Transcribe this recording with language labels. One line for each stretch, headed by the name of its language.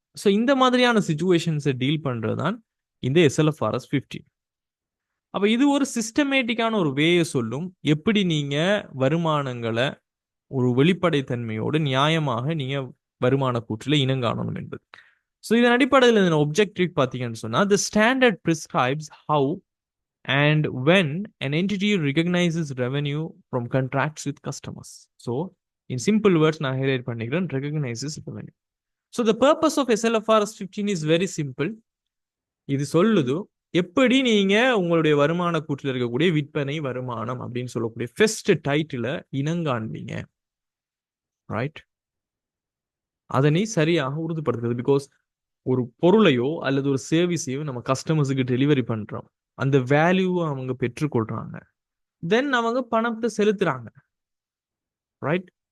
Tamil: So இந்த மாதிரியான சுச்சுவேஷன்ஸை deal பண்ணுறது தான் இந்த SLFRS 15. அப்போ இது ஒரு சிஸ்டமேட்டிக்கான ஒரு வேயை சொல்லும், எப்படி நீங்கள் வருமானங்களை ஒரு வெளிப்படைத்தன்மையோடு நியாயமாக நீங்கள் வருமான கூற்றில் இனங்காணணும் என்பது. ஸோ இதன் அடிப்படையில் இந்த ஒப்ஜெக்டிவ் பார்த்தீங்கன்னு சொன்னால்
English: the standard prescribes how and when an entity recognizes revenue from contracts with customers. So in simple words
Tamil: நான் ஹைலைட் பண்ணிக்கிறேன்,
English: recognizes revenue. So the purpose of SLFRS 15 is very simple.
Tamil: இது சொல்லுது எப்படி நீங்க உங்களுடைய வருமான கூற்றில் இருக்கக்கூடிய விற்பனை வருமானம் அப்படின்னு சொல்லக்கூடிய ஃபர்ஸ்ட் டைட்டில இனங்காண்பீங்க, ரைட்? அதனை சரியாக உறுதிப்படுத்துறது. பிகாஸ் ஒரு பொருளையோ அல்லது ஒரு சர்வீஸையோ நம்ம கஸ்டமர்ஸுக்கு டெலிவரி பண்றோம், அந்த வேல்யூவை அவங்க பெற்றுக்கொள்றாங்க, தென் அவங்க பணத்தை செலுத்துறாங்க, ரைட்?